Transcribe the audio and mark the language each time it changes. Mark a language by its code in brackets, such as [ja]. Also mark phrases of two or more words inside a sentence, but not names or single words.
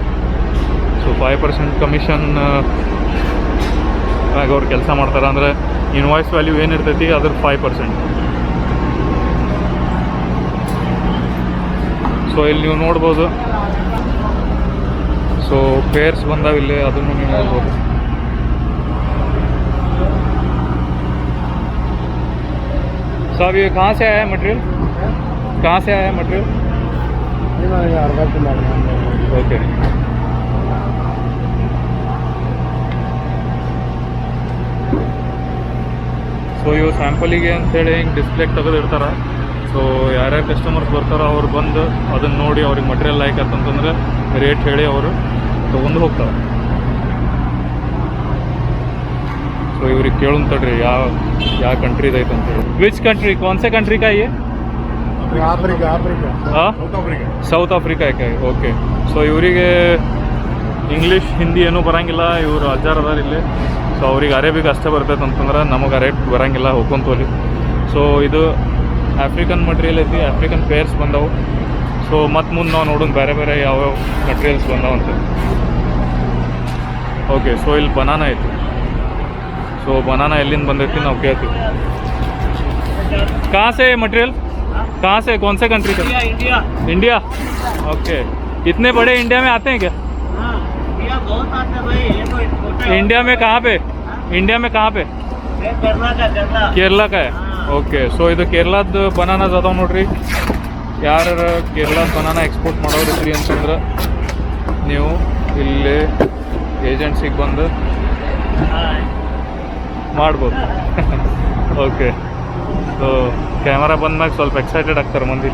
[kn] ಸೊ 5% ಕಮಿಷನ್ ಆಗ ಅವ್ರು ಕೆಲಸ ಮಾಡ್ತಾರೆ. ಅಂದರೆ ಇನ್ವಾಯ್ಸ್ ವ್ಯಾಲ್ಯೂ ಏನಿರ್ತೈತಿ ಅದ್ರ 5%. ಸೊ ಇಲ್ಲಿ ನೀವು ನೋಡ್ಬೋದು. ಸೊ ಪೇರ್ಸ್ ಬಂದಾವ ಇಲ್ಲಿ, ಅದನ್ನು ನೀವು ನೋಡ್ಬೋದು. [hi] साहब ये कहाँ से आया है मटेरियल? कहाँ से आया है मटेरियल? ओके, [kn] ಸೊ ಇವು ಸ್ಯಾಂಪಲಿಗೆ ಅಂಥೇಳಿ ಹಿಂಗೆ ಡಿಸ್ಪ್ಲೇಗೆ ತೆಗೆದಿರ್ತಾರೆ. ಸೊ ಯಾರ್ಯಾರು ಕಸ್ಟಮರ್ಸ್ ಬರ್ತಾರೋ ಅವ್ರು ಬಂದು ಅದನ್ನು ನೋಡಿ ಅವ್ರಿಗೆ ಮಟೀರಿಯಲ್ ಲೈಕ್ ಆತಂತಂದ್ರೆ ರೇಟ್ ಹೇಳಿ ಅವರು ತೊಗೊಂಡು ಹೋಗ್ತಾರೆ. ಸೊ ಇವ್ರಿಗೆ ಕೇಳೋನ್ ತಡ್ರಿ ಯಾವ ಕಂಟ್ರಿದು ಐತೆ ಅಂತೇಳಿ. [en] which country, [hi] कौन से कंट्री का ये? [kn] ಸೌತ್ ಅಫ್ರಿಕಾ ಯಾಕೆ? ಓಕೆ. ಸೊ ಇವರಿಗೆ ಇಂಗ್ಲೀಷ್ ಹಿಂದಿ ಏನೂ ಬರೋಂಗಿಲ್ಲ. ಇವರು ಅಜ್ಜಾರ್ ಅದಾರ ಇಲ್ಲಿ. ಸೊ ಅವ್ರಿಗೆ ಅರೇಬಿಕ್ ಅಷ್ಟೇ ಬರ್ತೈತೆ ಅಂತಂದ್ರೆ ನಮಗೆ ಅರೇಟ್ ಬರೋಂಗಿಲ್ಲ, ಹೋಗ್ಕೊಂತೋಲಿ. ಸೊ ಇದು ಆಫ್ರಿಕನ್ ಮಟೀರಿಯಲ್ ಐತಿ. ಆಫ್ರಿಕನ್ ಪೇರ್ಸ್ ಬಂದವು. ಸೊ ಮತ್ತು ಮುಂದೆ ನಾವು ನೋಡೋಣ ಬೇರೆ ಬೇರೆ ಯಾವ್ಯಾವ ಮಟೀರಿಯಲ್ಸ್ ಬಂದಾವಂತ. ಓಕೆ, ಸೊ ಇಲ್ಲಿ ಬನಾನಾ ಐತಿ. ಸೊ ಬನಾನಾ ಎಲ್ಲಿಂದ ಬಂದತಿ [hi] ना क्या थी? कहाँ से मटेरियल? कहाँ से, कौन से कंट्री का? इंडिया। इंडिया, ओके. इतने बड़े इंडिया में आते हैं क्या? इंडिया बहुत आते हैं भाई। ये तो इंडिया में कहाँ पे? इंडिया में कहाँ पे? केरला का है. ओके. [kn] ಸೊ ಇದು ಕೇರಳದ ಬನಾನಾಸ್ ಅದಾವ ನೋಡ್ರಿ. ಯಾರು ಕೇರಳದ ಬನಾನಾ ಎಕ್ಸ್ಪೋರ್ಟ್ ಮಾಡೋರಿದ್ರಿ ಅಂತಂದ್ರೆ ನೀವು ಇಲ್ಲಿ ಏಜೆನ್ಸಿಗೆ ಬಂದು ಮಾಡ್ಬೋದು. ಓಕೆ. ಸೊ ಕ್ಯಾಮರಾ ಬಂದ್ಮ್ಯಾಗ ಸ್ವಲ್ಪ ಎಕ್ಸೈಟೆಡ್ ಆಗ್ತಾರೆ ಮಂದಿ.